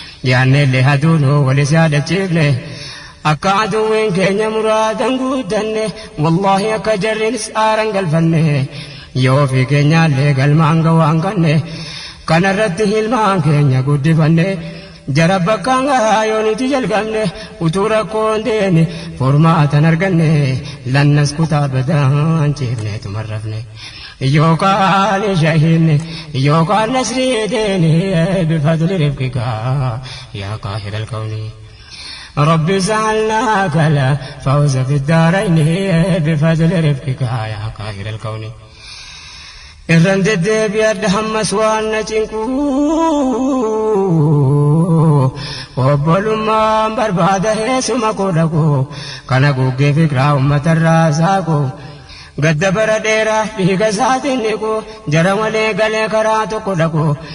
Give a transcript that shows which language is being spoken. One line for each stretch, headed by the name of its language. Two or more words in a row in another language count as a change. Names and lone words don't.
Oromo: yaanne illee aduunuu walis yaadachiifne, akka aduwwiin keenya muraadan guuttanne, wallaahi akka jarriinis aaran galfanne, yoo ofii keenyaallee galmaan gawaan kanne, kanarratti hilmaan keenya guddifanne, jara bakkaan gahaa yoo nuti jalqabne, utuu rakkoon deene, furmaatan arganne, lannas kutaa badaan ciifneetuma rafne. Yookaan shahiinne, yookaan nasrii deene,
Arabic: بفضل رفقك يا قاهر الكون. رب سألناك الفوز في الدارين بفضل رفقك يا قاهر الكون.
Oromo: Irran deddeebi'adha hammas waan na cinqu. Obbolummaan barbaada heesuma koo dhaqu. Kana guggee fikiraa uummata irraa saaqu. Gadda bara dheeraa dhiiga isaatiin dhiqu. Jara malee galee karaa tokko dhaqu.